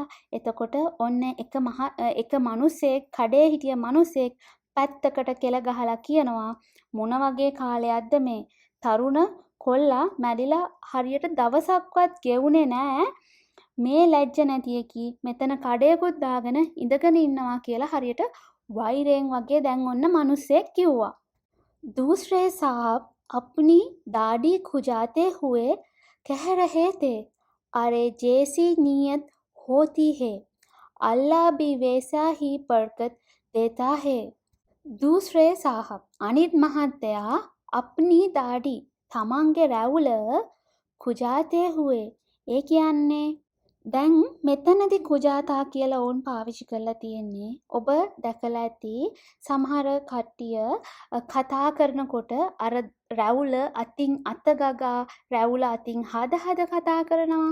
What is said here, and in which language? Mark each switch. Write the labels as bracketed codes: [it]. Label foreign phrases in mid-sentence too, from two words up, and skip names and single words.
[si] එතකොට ඔන්න එක මිනිස්සෙක් කඩේ හිටිය මිනිස්සෙක් පැත්තකට කෙල ගහලා කියනවා මොන වගේ කාලයක්ද මේ තරුණ කොල්ලා මැරිලා හරියට දවසක්වත් ගෙවුනේ නෑ. මේ ලැජ්ජ නැති එකි මෙතන කඩේකුත් දාගෙන ඉඳගෙන ඉන්නවා කියලා හරියට වෛරයෙන් වගේ දැන් ඔන්න මිනිස්සෙක් කිව්වා. [hi] दूसरे साहब अपनी दाढ़ी खुजाते हुए कह रहे थे, अरे जैसी नीयत होती है अल्लाह भी वैसा ही बरकत देता है. दूसरे साहब [si] අනිත් මහත්තයා [hi] अपनी दाढ़ी [si] තමන්ගේ රැවුල [hi] खुजाते हुए [si] ඒ කියන්නේ දැන් මෙතනදී කුජාතා කියලා ඕන් පාවිච්චි කරලා තියෙන්නේ. ඔබ දැකලා ඇති සමහර කට්ටිය කතා කරනකොට අර රැවුල අතින් අත ගගා රැවුල අතින් හද කතා කරනවා.